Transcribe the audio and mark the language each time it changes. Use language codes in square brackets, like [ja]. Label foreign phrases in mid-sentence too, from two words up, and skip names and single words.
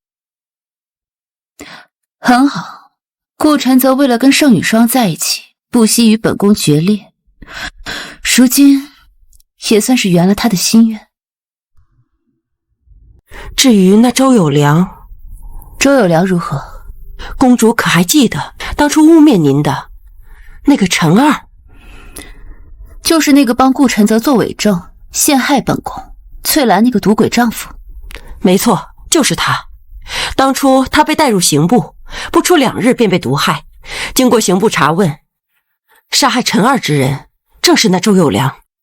[zh] 很好，顧承澤為了跟盛雨霜在一起，不惜與本宮決裂，如今也算是圓了他的心願。至於那周有良，周有良如何？公主可還記得當初污蔑您的那個陳二？就是那個幫顧承澤做偽證陷害本宮翠蘭那個賭鬼丈夫。沒錯，就是他。當初他被帶入刑部，不出2日便被毒害。經過刑部查問，殺害陳二之人正是那周有良。